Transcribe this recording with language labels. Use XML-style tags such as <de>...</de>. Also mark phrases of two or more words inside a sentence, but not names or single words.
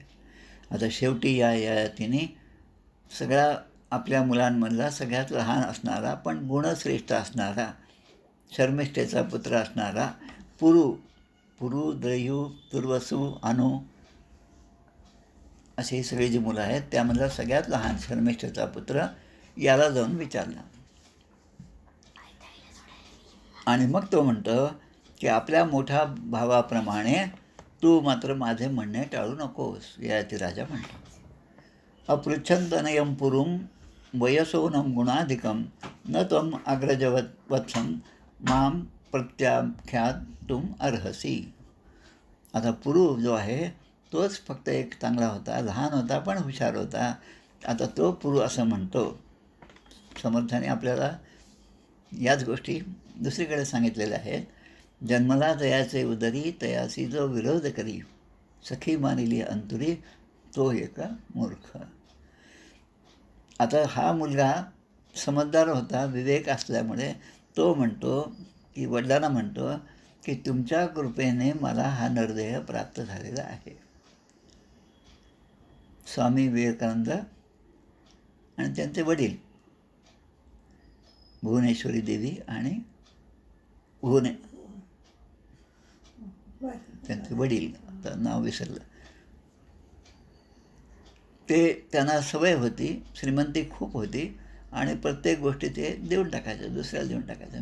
<mr>आता शेवटी या ययातीने सगळ्या आपल्या मुलांमधला सगळ्यात लहान असणारा पण गुणश्रेष्ठ असणारा, शर्मिष्ठेचा पुत्र असणारा पुरू, द्रयू, तुर्वसू, अनु अशी ही सगळी जी मुलं आहेत त्यामधला सगळ्यात लहान शर्मिष्ठेचा पुत्र याला जाऊन विचारला. आणि मग तो म्हणतो की आपल्या मोठ्या भावाप्रमाणे तू मात्र माझे म्हणणे टाळू नकोस. ययाती राजा म्हणतो,</mr> <sa>अपृच्छन्तनयं पुरुं वयसोनं गुणाधिकं न त्वं अग्रजवत्सं माम प्रत्याख्यातुम अर्हसी.</sa> <mr>आता पुरू जो आहे तोच फक्त एक चांगला होता, लहान होता पण हुशार होता. आता तो पुरू असं म्हणतो. समर्थाने आपल्याला याच गोष्टी दुसरीकडे सांगितलेल्या आहेत. जन्मला तयाचे उदरी तयासी जो विरोध करी, सखी मानिली अंतुरी तो एक मूर्ख. आता हा मुलगा समजदार होता, विवेक असल्यामुळे तो म्हणतो की वडिलांना म्हणतो की तुमच्या कृपेने मला हा नरदेह प्राप्त झालेला आहे. स्वामी विवेकानंद आणि त्यांचे वडील भुवनेश्वरी देवी आणि त्यांचे वडील, आता नाव विसरलं, ते त्यांना सवय होती, श्रीमंती खूप होती आणि प्रत्येक गोष्टी ते देऊन टाकायचं, दुसऱ्याला देऊन टाकायचं.</mr>